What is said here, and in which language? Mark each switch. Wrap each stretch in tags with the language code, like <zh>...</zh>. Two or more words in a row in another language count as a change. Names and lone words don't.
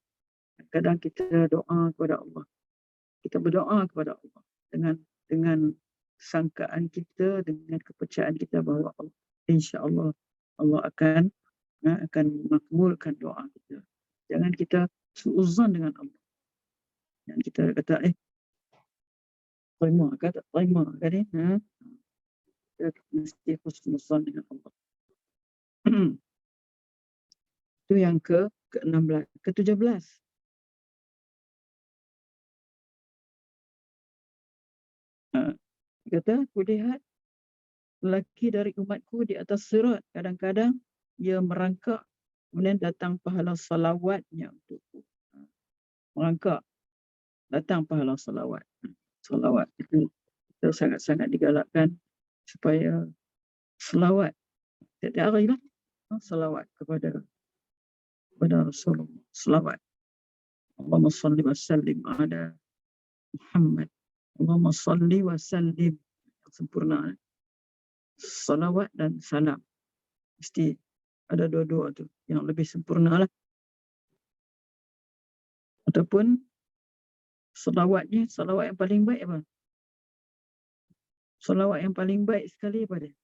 <ms>Kadang kita doa kepada Allah. Kita berdoa kepada Allah dengan sangkaan kita, dengan kepercayaan kita bahawa</ms> <ar>إن شاء الله</ar> <ms>Allah akan makbulkan doa kita. Jangan kita suuzon dengan Allah. Yang kita kata terima ke tak terima kan ni? Kita mesti husnuzon dengan Allah. Itu yang ke-16, ke-17. Kata, aku lihat lelaki dari umatku di atas sirat, kadang-kadang ia merangkak, kemudian datang pahala salawatnya untukku. Merangkak, datang pahala salawat. Salawat itu kita sangat-sangat digalakkan supaya selawat setiap hari lah. Salawat kepada Rasulullah. Selawat.</ms> <ar>اللهم صل وسلم على محمد. اللهم صل وسلم.</ar> <ms>Sempurna. Salawat dan salam. Mesti ada dua-dua tu. Yang lebih sempurna lah. Ataupun salawatnya, salawat yang paling baik apa? Salawat yang paling baik sekali apa dia?</ms>